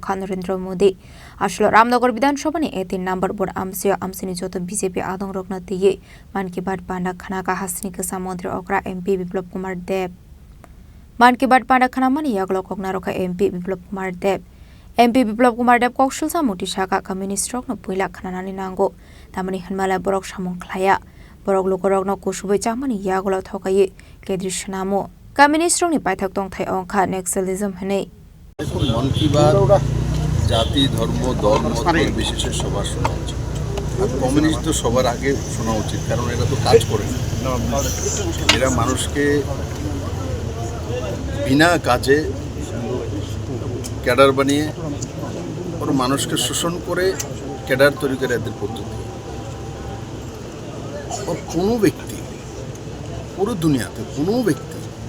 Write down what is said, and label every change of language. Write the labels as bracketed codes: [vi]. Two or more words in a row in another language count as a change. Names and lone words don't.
[trp] khan Narendra Modi ashlo Ramnagar Bidan Sobani 18 number bot amsayo amsini joto BJP adong rokno tiye man ki bar panda khana ka hasni kesa Montri Okra MP Biplop Kumar Deb man ki bar panda khana mani yaglo koknaro ka MP Biplop Kumar Deb MP Biplop Kumar Deb kokshulsa muti shaka communist rokno puila khananani nango tamani hanmala borok samung khlaya borok lukorokno kusubei chamani yagulo thokai kedrishnamo communist rokni paithak tongthai ongkha naxalism hene [bn] দেখুন মন কি বাত জাতি ধর্ম দল মত বিশেষে সবার শোনা উচিত আর কমিউনিস্ট তো সবার আগে শোনা উচিত কারণ এরা তো কাজ করে না এরা মানুষকে বিনা কাজে ক্যাডার বানিয়ে ওর মানুষকে শোষণ করে ক্যাডার তৈরি করে এদের পদ্ধতি ও কোনো ব্যক্তি পুরো দুনিয়াতে কোনো ব্যক্তি